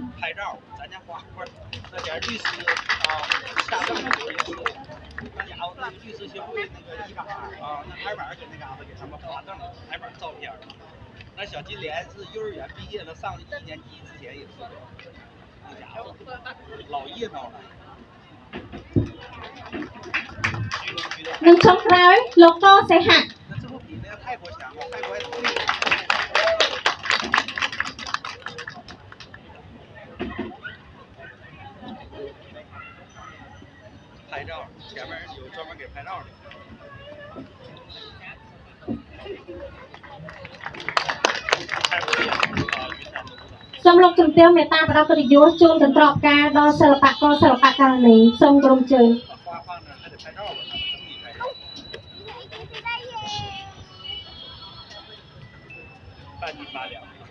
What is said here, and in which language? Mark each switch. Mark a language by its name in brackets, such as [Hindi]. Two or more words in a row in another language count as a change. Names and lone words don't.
[Chinese] 拍照，咱家花花那点律师下葬的时候，那家伙那个律师协会那个一把那拍板搁那嘎达给他们发证拍板照片。那小金莲是幼儿园毕业了，上1年级之前也是，那家伙老热闹了。 [Khmer] នឹងចុងក្រោយលោកកសេហៈ [Chinese] 那这不比那个泰国强吗？泰国还多。拍照，前面有专门给拍照的。 [Khmer] សូមលោកជំទាវមេត្តាផ្ដល់កិត្តិយសជូនចន្ទ្រកការដល់សិល្បករសិល្បករនីសូមក្រុមជើញ [Chinese] 半斤8两。